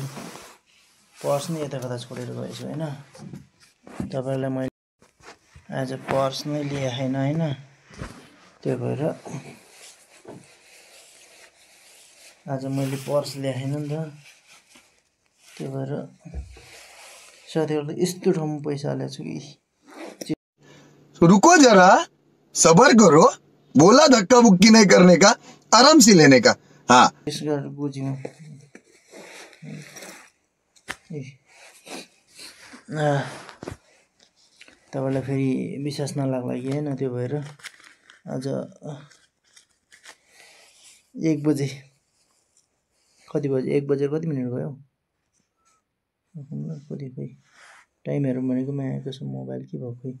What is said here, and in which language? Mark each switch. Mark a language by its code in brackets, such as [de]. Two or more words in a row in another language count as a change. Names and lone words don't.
[ne] पर्स नै यता कता छोडेर गएछु होइन। तपाईँलाई मैले आज पर्स नै ल्याएन होइन, त्यो भएर आज मैले पर्स ल्याएन नि त। त्यो भएर साथीहरूले यस्तो ठाउँमा पैसा हालेको छु कि। [hi] रुको जरा, सबर करो, बोला धक्का बुक्की नहीं करने का, आराम से लेने का। हाँ [ne] बुझ्यौँ। तपाईँलाई फेरि विश्वास नलाग्ला कि होइन, त्यो भएर आज 1 बजे कति बजे 1 बजेर कति मिनट भयो कति खोइ टाइम हेरौँ भनेको आएको छ मोबाइल के भयो खोइ।